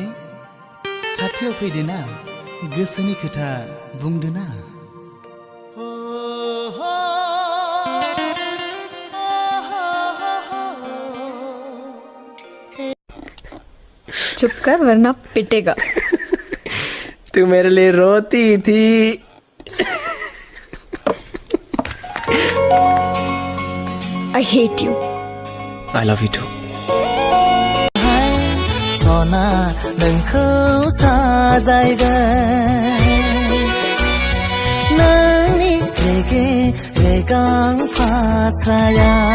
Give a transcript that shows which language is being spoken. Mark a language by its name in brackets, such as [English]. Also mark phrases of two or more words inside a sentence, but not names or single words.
[Bodo] खाथियाव फैदो ना, गोसोनि खोथा बुंदो ना। [Hindi] चुप कर वरना पिटेगा। तू मेरे लिए रोती थी। [English] I hate you. I love you too. [Bodo] सना नोंखौ साजायगोन नोंनि रेगे रेगां फास्राया